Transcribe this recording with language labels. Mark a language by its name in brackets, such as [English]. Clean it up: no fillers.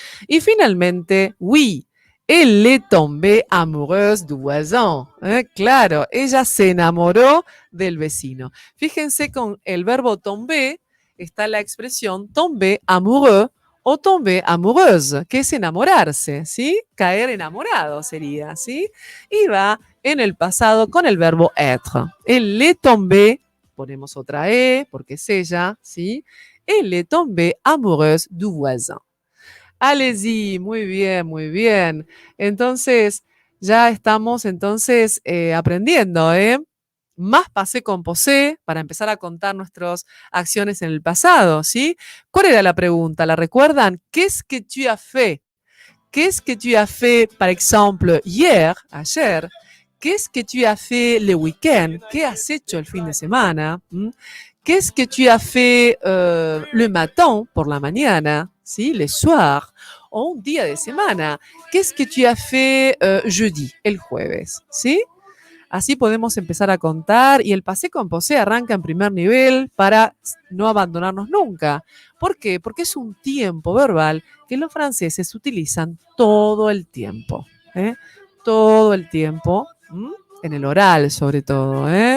[Spanish] Y finalmente, [French] oui, elle est tombée amoureuse du voisin. [Spanish] Claro, ella se enamoró del vecino. Fíjense, con el verbo tomber está la expresión tomber amoureux o tomber amoureuse, que es enamorarse, ¿sí? Caer enamorado sería, ¿sí? Y va en el pasado con el verbo être. [French] Elle est tombée, [Spanish] ponemos otra E, porque es ella, ¿sí? [French] Elle est tombée amoureuse du voisin. Allez-y, [Spanish] muy bien, muy bien. Entonces, ya estamos entonces aprendiendo, más passé composé para empezar a contar nuestras acciones en el pasado, ¿sí? ¿Cuál era la pregunta? ¿La recuerdan? [French] ¿Qu'est-ce que tu as fait? Qu'est-ce que tu as fait, par exemple, hier, [Spanish] ayer? [French] ¿Qu'est-ce que tu as fait le week-end? [Spanish] ¿Qué has hecho el fin de semana? [French] ¿Qu'est-ce que tu as fait le matin, [Spanish] por la mañana? [French] ¿Sí? Le soir, [Spanish] o un día de semana. [French] ¿Qu'est-ce que tu as fait jeudi, [Spanish] el jueves? ¿Sí? Así podemos empezar a contar y el passé composé arranca en primer nivel para no abandonarnos nunca. ¿Por qué? Porque es un tiempo verbal que los franceses utilizan todo el tiempo. Todo el tiempo, en el oral sobre todo.